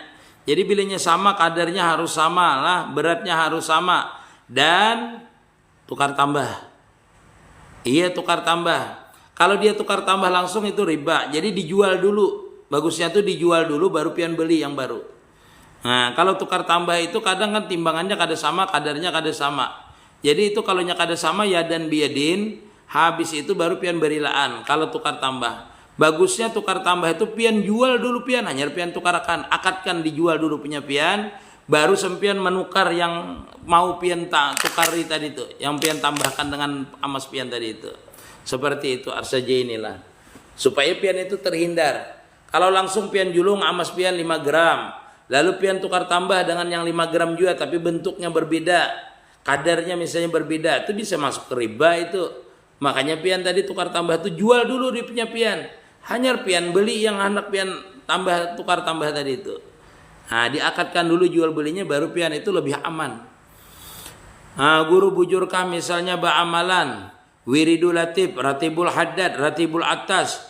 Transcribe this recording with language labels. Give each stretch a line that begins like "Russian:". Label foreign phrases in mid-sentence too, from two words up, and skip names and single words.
Indonesian: Jadi bilanya sama, kadarnya harus sama lah, beratnya harus sama, dan tukar tambah. Iya, tukar tambah. Kalau dia tukar tambah langsung itu riba. Jadi dijual dulu. Bagusnya tuh dijual dulu baru pian beli yang baru. Nah, kalau tukar tambah itu kadang kan timbangannya kada sama, kadarnya kada sama. Jadi itu kalau kada sama ya dan biadin, habis itu baru pian berilaan. Kalau tukar tambah. Bagusnya tukar tambah itu pian jual dulu pian, hanya pian tukarkan, akadkan dijual dulu punya pian, baru sempian menukar yang mau pian tukari tadi itu, yang pian tambahkan dengan amas pian tadi itu. Seperti itu saja inilah. Supaya pian itu terhindar. Kalau langsung pian julung amas pian 5 gram, lalu pian tukar tambah dengan yang 5 gram juga tapi bentuknya berbeda, kadarnya misalnya berbeda, itu bisa masuk ke riba itu. Makanya pian tadi tukar tambah itu jual dulu di punya pian. Hanya pian beli yang hendak pian tambah tukar tambah tadi itu. Nah, diakadkan dulu jual belinya baru pian itu lebih aman. Nah, guru bujurkah misalnya ba'amalan, wiridul latif, ratibul haddad, ratibul atas.